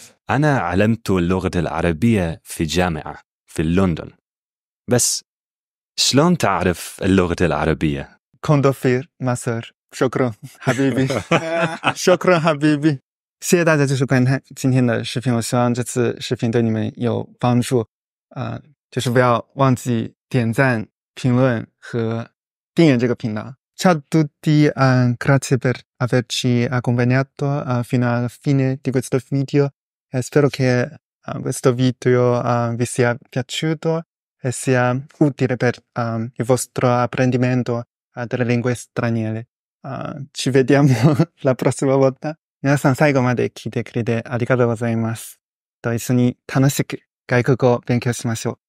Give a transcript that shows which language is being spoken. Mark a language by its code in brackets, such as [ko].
[ar] أنا علمت اللغة العربية في جامعة في لندن. بس شلون تعرف اللغة العربية؟ كوندوفير مصر. شكرا حبيبي. شكرا حبيبي. [zh] 谢谢大家就是观看今天的视频，我希望这次视频对你们有帮助。就是不要忘记点赞、评论和订阅这个频道。 [it] Ciao a tutti, grazie per averci accompagnato fino alla fine di questo video e spero che questo video vi sia piaciuto e sia utile per il vostro apprendimento delle lingue straniere. Ci vediamo la prossima volta. [ja] 皆さん最後まで聞いてくれてありがとうございます。と一緒に楽しく外国語を勉強しましょう。